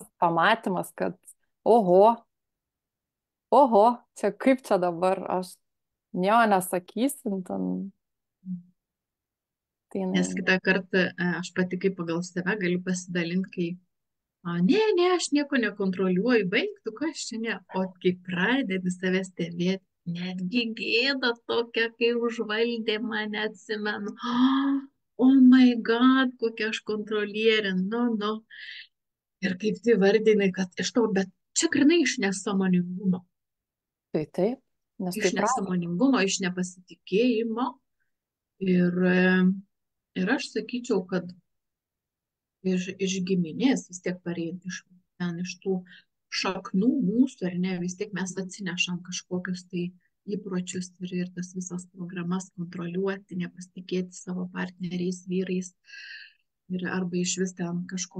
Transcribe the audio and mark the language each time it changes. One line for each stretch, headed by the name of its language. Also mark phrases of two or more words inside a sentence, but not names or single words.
Lithuanian: tas pamatymas, kad oho, oho, čia kaip čia dabar aš nieko nesakysim, tai Nes jinai, kitą kartą aš pati kaip pagal save galiu pasidalinti, kai ne, ne, aš nieko nekontroliuoju, baigtų, kas čia ne. O kai pradedi save stebėti, netgi gėda tokia, kai užvaldė mane, atsimenu.
English: Oh my god,
Lithuanian: kokia aš kontrolierė, nu. Ir kaip tai vardinai, kad iš to, bet čia grinai iš nesąmoningumo. tai taip, nes Iš tai pradeda. nesąmoningumo, iš nepasitikėjimo. Ir, ir aš sakyčiau, kad iš giminės vis tiek pareiti iš tų šaknų mūsų, ar ne, vis tiek mes atsinešam kažkokius tai įpročius ir tas visas programas kontroliuoti, nepasitikėti savo partneriais, vyrais ir arba iš vis ten kažko.